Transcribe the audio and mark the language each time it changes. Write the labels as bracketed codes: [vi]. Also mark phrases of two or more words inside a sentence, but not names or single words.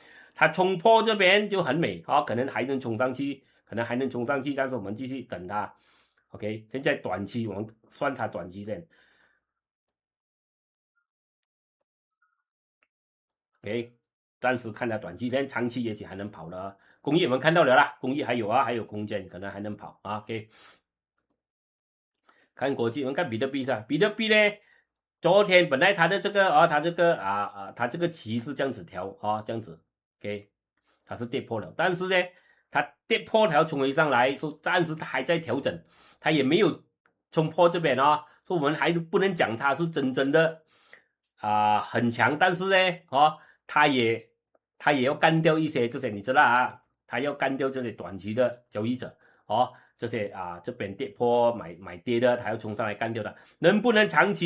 [zh] 它衝破這邊就很美，可能還能衝上去，但是我們繼續等它。OK， 現在短期我們算它短期線。OK， 暫時看它短期線，長期也許還能跑的。工業我們看到了啦，工業還有空間，可能還能跑啊。OK。看國際，我們看比特幣上，比特幣呢，昨天本來它的這個它這個旗是這樣子調這樣子 ，OK，它是跌破了，但是呢，它跌破它要衝回上來，說暫時它還在調整，它也沒有衝破這邊說我們還不能講它是真正的很強，但是呢它也要幹掉一些這些，你知道它要幹掉這些短期的交易者這些這邊跌破買跌的，它要衝上來幹掉的，能不能長期？